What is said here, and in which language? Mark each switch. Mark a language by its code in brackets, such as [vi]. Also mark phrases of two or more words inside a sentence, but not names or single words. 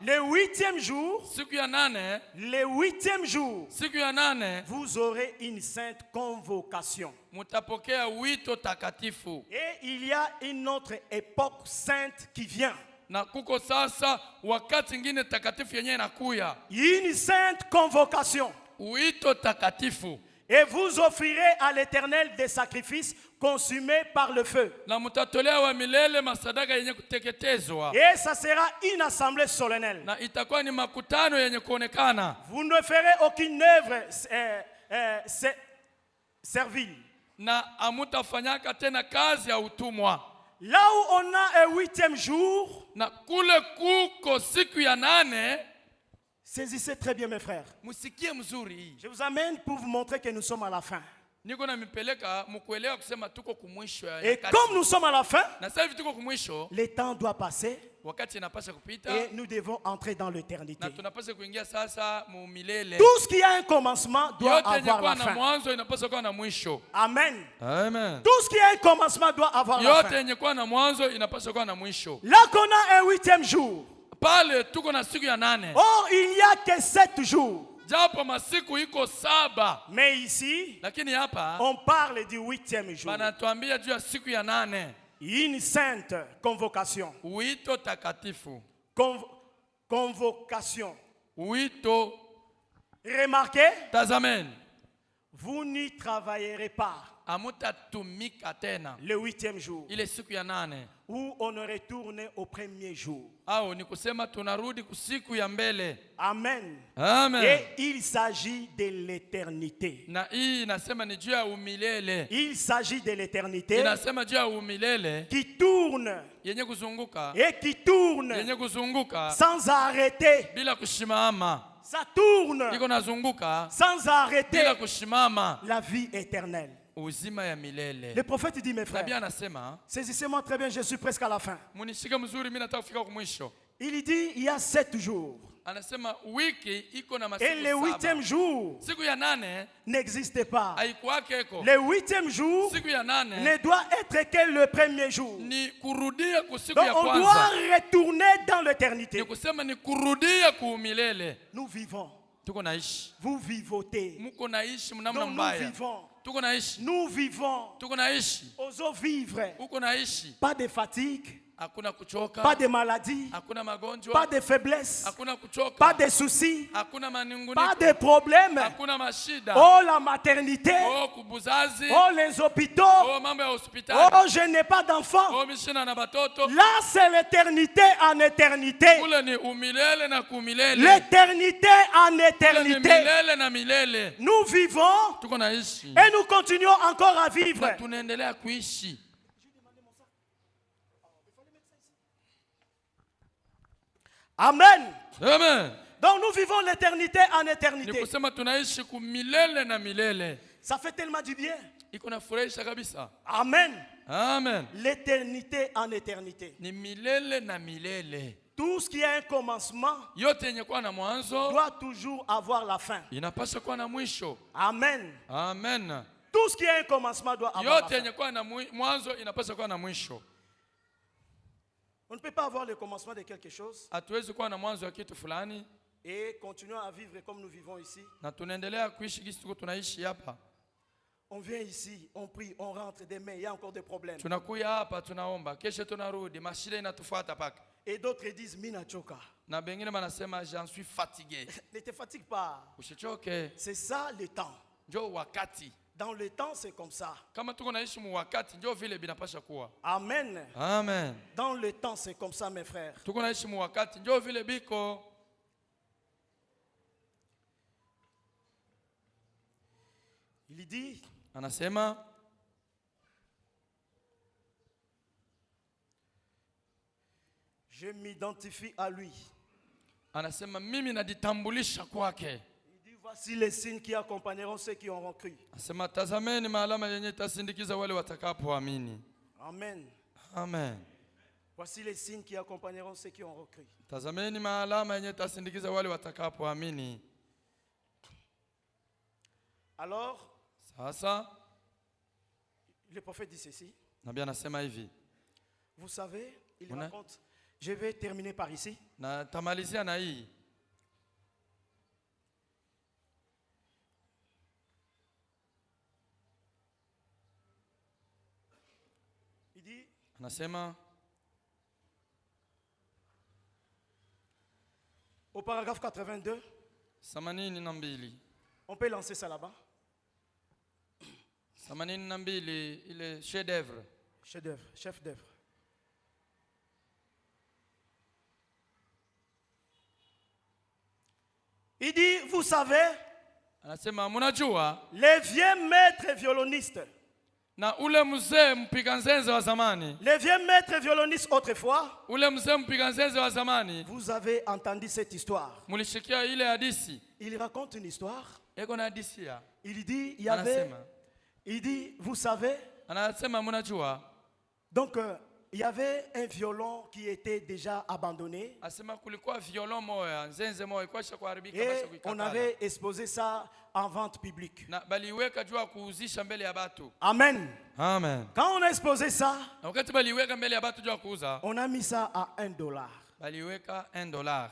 [fr] le 8e jour, [sw] Siku ya 8, [fr] le 8e jour, [sw] siku ya 8 [fr] vous aurez une sainte convocation. [sw] mutapokea wito takatifu. [fr] Et il y a une autre époque sainte qui vient. [sw] Na kuko sasa wakati ingine takatifu yenye inakuya. [fr] Une sainte convocation. [sw] Wito takatifu. [fr] Et vous offrirez à l'Éternel des sacrifices consumés par le feu. [sw] Na mutatolewa milele masadaka yenye kuteketezwa. [fr] Et ça sera une assemblée solennelle. [sw] Na itakuwa ni makutano yenye kuonekana. [fr] Vous ne ferez aucune œuvre servile. [sw] Na amutafanyaka tena kazi ya utumwa. [fr] Là où on a un 8e jour, [sw] Na kule kuko siku ya 8, [fr] saisissez très bien mes frères. [sw] musikie mzuri hii. [fr] Je vous amène pour vous montrer que nous sommes à la fin. [sw] Niko na mipeleka mkuelewa kusema tuko kumwisho ya [fr] Et [sw] nyakati. [fr] comme nous sommes à la fin, [sw] Na sasa hivi tuko kumwisho, [fr] le temps doit passer [sw] wakati inapaswa kupita [fr] et nous devons entrer dans l'éternité. [sw] na tunapaswa kuingia sasa mu milele. [fr] Tout ce qui a un commencement doit [sw] Yote yenye [fr] avoir [sw] kuwa [fr] la [sw] na [fr] fin. [sw] mwanzo inapaswa kuwa na mwisho. [fr] Amen. [sw] Amen. [fr] Tout ce qui a un commencement doit avoir la [sw] Yote [fr] fin. [sw] yenye kuwa na mwanzo inapaswa kuwa na mwisho. [fr] Là qu'on a un 8e jour, [sw] Pale tuko na siku ya 8. [fr] or il n'y a que 7 jours. [sw] Japo masiku iko 7, [fr] Mais ici, [sw] lakini hapa [fr] on parle du 8e jour. [sw] banatuambia juu ya siku ya 8. [fr] Une sainte convocation. [sw] Wito takatifu. [fr] Convocation. [sw] Wito, [fr] Remarquez, [sw] tazameni, [fr] vous n'y travaillerez pas [sw] amutatumika tena [fr] le 8e jour, [sw] ile siku ya 8. [fr] où on retourne au premier jour. [sw] Au ni kusema tunarudi kusiku ya mbele. [fr] Amen. [sw] Amen. [fr] Et il s'agit de l'éternité. [sw] Na hii inasema ni juu ya umilele. [fr] Il s'agit de l'éternité [sw] Inasema juu ya umilele [fr] qui tourne [sw] yenye kuzunguka, [fr] et qui tourne [sw] yenye kuzunguka [fr] sans arrêter. [sw] bila kushimama. [fr] Ça tourne [sw] Iko nazunguka [fr] sans arrêter. [sw] bila kushimama. [fr] La vie éternelle. [sw] Uzima ya milele. [fr] Le prophète dit, mes [sw] Nabii [fr] frères, [sw] anasema, [fr] saisissez-moi très bien, je suis presque à la fin. [sw] munishike mzuri, mimi nataka kufika kumwisho. [fr] Il dit, il y a 7 jours. [sw] Anasema wiki iko na [fr] Et [sw] masiku [fr] le 8e [sw] 7. [fr] jour [sw] Siku ya 8 [fr] n'existe pas. [sw] haikuwake iko. [fr] Le 8e jour [sw] Siku ya 8 [fr] ne doit être que le premier jour. [sw] ni kurudia kusiku [fr] Donc [sw] ya [fr] on doit [sw] kwanza. [fr] retourner dans l'éternité. [sw] Ni kusema ni kurudia kuumilele. [fr] Nous vivons. [sw] Tuko naishi. [fr] Vous vivotez. [sw] Muko naishi mnamna [fr] Donc nous [sw] mbaya. [fr] vivons. [sw] Tuko naishi. [fr] Nous vivons. [sw] Tuko naishi. [fr] Osons vivre. [sw] Uko naishi. [fr] Pas de fatigue. [sw] Hakuna kuchoka. [fr] Pas de maladie. [sw] Hakuna magonjwa. [fr] Pas de faiblesse. [sw] Hakuna kuchoka. [fr] Pas de soucis. [sw] Hakuna manunguniko. [fr] Pas de problèmes. [sw] Hakuna mashida. [fr] Oh la maternité. [sw] Oh kubuzazi. [fr] Oh les hôpitaux. [sw] Oh mambo ya hospitali. [fr] Oh je n'ai pas d'enfant. [sw] Oh mishina na batoto. [fr] Là c'est l'éternité en éternité. [sw] Kule ni umilele na kumilele. [fr] L'éternité en [sw] Kule ni [fr] éternité. [sw] milele na milele. [fr] Nous vivons [sw] Tuko naishi. [fr] et nous continuons encore à vivre. [sw] Na tunaendelea kuishi. [fr] Amen. [sw] Amen. [fr] Donc nous vivons l'éternité en [sw] Ni [fr] éternité. [sw] kusema tunaishi kumilele na milele. [fr] Ça fait tellement du bien. [sw] Iko nafurahisha kabisa. [fr] Amen. [sw] Amen. [fr] L'éternité en éternité. [sw] Ni milele na milele. [fr] Tout ce qui a un commencement [sw] Yote yenye kuwa na mwanzo [fr] doit toujours avoir la fin. [sw] inapaswa kuwa na mwisho. [fr] Amen. [sw] Amen. [fr] Tout ce qui a un commencement doit avoir la [sw] Yote [fr] fin. [sw] yenye kuwa na mwanzo inapaswa kuwa na mwisho. [fr] On ne peut pas avoir le commencement de quelque chose [sw] Hatuwezi kuwa na mwanzo wa kitu fulani [fr] et continuer à vivre comme nous vivons ici. [sw] na tunaendelea kuishi kisi tuko tunaishi hapa. [fr] On vient ici, on prie, on rentre demain, il y a encore des problèmes. [sw] Tunakuya hapa tunaomba, kesho tunarudi, mashida inatufuata paka. [fr] Et d'autres disent, [sw] Mina choka. Na bengine banasema [fr] j'en suis fatigué. Ne te fatigue pas. [sw] Usichoke. [fr] C'est ça le temps. [sw] Njoo wakati. [fr] Dans le temps, c'est comme ça. [sw] Kama tuko naishi mu wakati, njoo vile binapasha kuwa. [fr] Amen. [sw] Amen. [fr] Dans le temps, c'est comme ça, mes frères. [sw] Tuko naishi mu wakati, njoo vile biko. [fr] Il dit, [sw] Anasema, [fr] je m'identifie à lui. [sw] Anasema mimi najitambulisha kwake. [fr] Il dit, voici les signes qui accompagneront ceux qui auront cru. [sw] Anasema tazameni maalama yenye itasindikiza wale watakapoamini. [fr] Amen. [sw] Amen. [fr] Voici les signes qui accompagneront ceux qui auront cru. [sw] Tazameni maalama yenye itasindikiza wale watakapoamini. [fr] Alors, [sw] Sasa [fr] le prophète dit ceci. [sw] nabii anasema hivi. [fr] Vous savez, il [sw] Muna? [fr] raconte. Je vais terminer par ici. [sw] Na tamalizia na hii. [fr] Il dit, [sw] Anasema [fr] au paragraphe 82, [sw] 82. [fr] on peut lancer ça là-bas. [sw] 82 ile [fr] chef d'œuvre. Chef d'œuvre, chef d'œuvre. Il dit, vous savez, [sw] Anasema mnajua [fr] les vieux maîtres violonistes, [sw] na ule mzee mpiga nzenze wa zamani, [fr] les vieux maîtres violonistes autrefois, [sw] ule mzee mpiga nzenze wa zamani, [fr] vous avez entendu cette histoire. [sw] mulishikia ile hadithi. [fr] Il raconte une histoire. [sw] Eko na hadithi ya. [fr] Il dit, il y avait, [sw] Anasema. [fr] il dit, vous savez, [sw] Anasema mnajua. [fr] donc il y avait un violon qui était déjà abandonné [sw] Asema kulikuwa violon moya, nzenze moya ikosha kuharibika [fr] et [sw] basha [fr] on [sw] kuikatala. [fr] avait exposé ça en vente publique. [sw] Na baliweka jua kuuzisha mbele ya batu. [fr] Amen. [sw] Amen. [fr] Quand on a exposé ça, [sw] Na wakati baliweka mbele ya batu jua kuuza, [fr] on a mis ça à $1. [sw] baliweka $1.